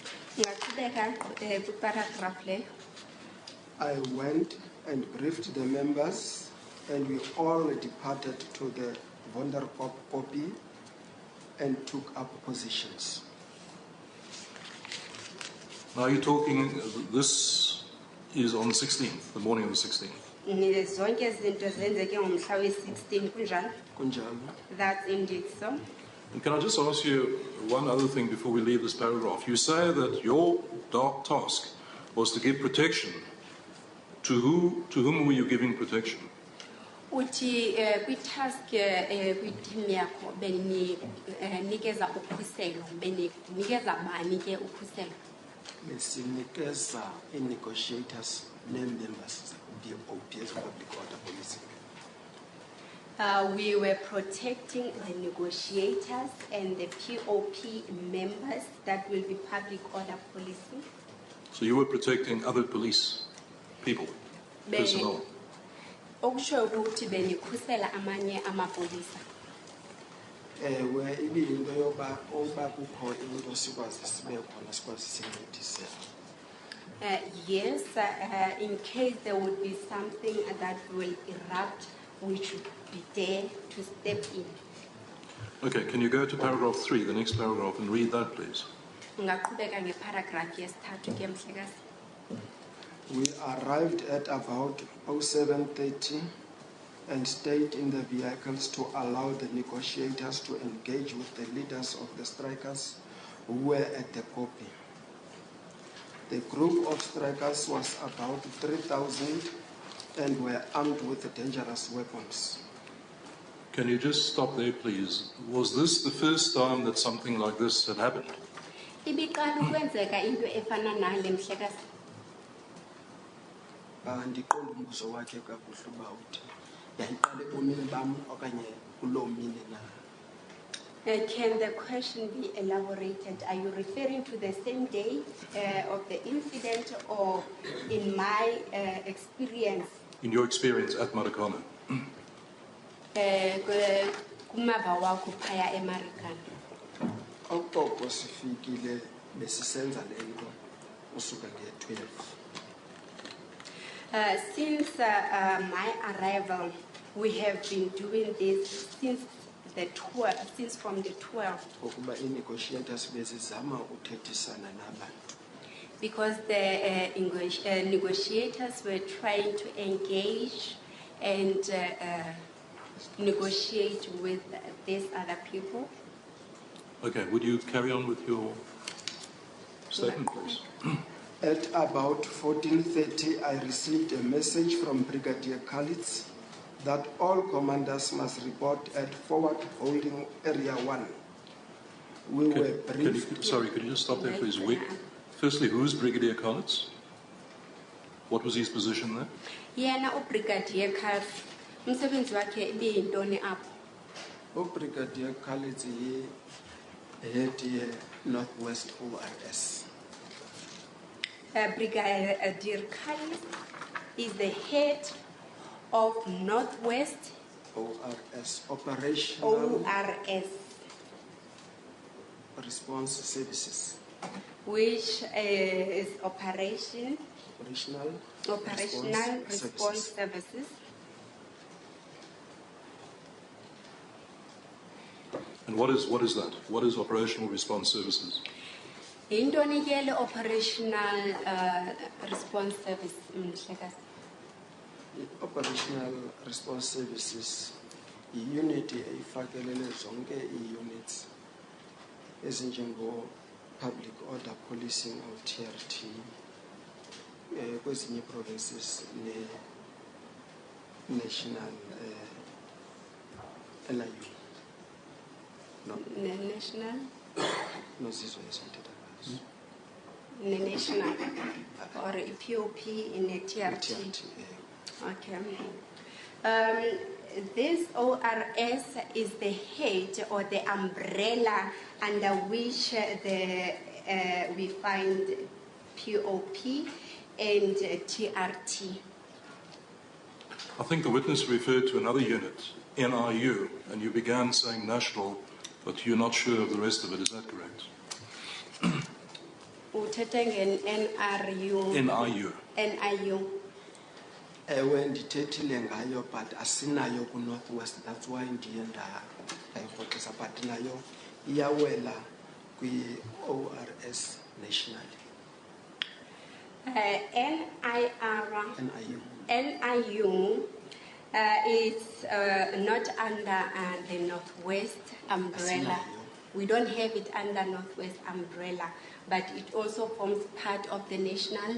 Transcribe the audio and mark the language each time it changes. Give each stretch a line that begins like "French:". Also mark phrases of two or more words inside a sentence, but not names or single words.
English: I went and briefed the members, and we all departed to the Wonderkoppie and took up positions. Now you're talking, this is on the 16th, the morning of the 16th.
Xhosa: Zonke izinto zenzeke ngomhla we-16 kunjalo. Kunjalo.
English: That's indeed so. And can I just ask you one other thing before we leave this paragraph? You say that your task was to give protection. To whom were you giving protection?
Xhosa: Uthi kwi-task kwi-team yakho beninikeza ukhuselo, beninikeza bani ke ukhuselo? Besinikeza i-negotiators ne-members
English: the OPS public order policing. We were protecting the negotiators and the POP members that will be public order policing. So you were protecting other police people, personnel.
Xhosa: Okusho ukuthi benikhusela amanye amapolisa. Ewe ibiyinto yoba kukho into sikwazi sibe khona sikwazi sincedise.
English: Yes, in case there would be something that will erupt, we should be there to step in. Okay, can you go to paragraph 3, the next paragraph, and read that, please?
Xhosa: Ungaqhubeka ngeparagraph yesithathu ke mhlekazi.
English: We arrived at about 07:30 and stayed in the vehicles to allow the negotiators to engage with the leaders of the strikers who were at the copy. The group of strikers was about 3,000 and were armed with dangerous weapons. Can you just stop there, please? Was this the first time that something like this had happened?
Xhosa: Ibiqala ukwenzeka into efana nale mhlekazi. Ndiqonda umbuzo wakhe kakuhle uba uthi yayiqala ebomini bam okanye kuloo mini na.
English: Can the question be elaborated? Are you referring to the same day of the incident or in my experience? In your experience at Marikana?
Xhosa: Kumava wakho phaya eMarikana. Okoko sifikile besisenza le nto usuka nge-12.
English: Since my arrival, we have been doing this since from the 12th.
Xhosa: Ukuba i-negotiators bezizama ukuthethisana nabantu.
English: Because the negotiators were trying to engage and negotiate with these other people. Okay, would you carry on with your statement, please? At about 14:30, I received a message from Brigadier Khalid that all commanders must report at Forward Holding Area 1. We were briefed. Could you just stop there, please? Firstly, who's Brigadier Khalid? What was his position there?
Xhosa: Yena uBrigadier Khalid, umsebenzi wakhe ibiyintoni apho?
English: Brigadier Khalid head Northwest ORS. Brigadier Khalid is the head of Northwest ORS, Operational ORS, Response Services. which is Operational Response Services. And what is that? What is Operational Response Services?
Xhosa: Intoni ke le Operational Response Service mhlekazi? Operational Response Services, i-unit eyifakelele zonke ii-units ezinjengo
English: Public Order Policing or TRT
Xhosa: kwezinye provinces ne-National LIU.
English: No. National? No,
Xhosa: zizwe esithetha ngazo.
English: National or POP in a TRT. Okay. This ORS is the head or the umbrella under which we find POP and TRT. I think the witness referred to another unit, NIU, and you began saying national, but you're not sure of the rest of it. Is that correct? NIU. NIU.
Xhosa: Ewe ndithethile ngayo but asinayo ku Northwest,
English: that's why
Xhosa: ndiye ndayirhoxisa, but nayo iyawela kwi ORS nationally.
English: NIU is not under the Northwest umbrella. We don't have it under Northwest umbrella, but it also forms part of the national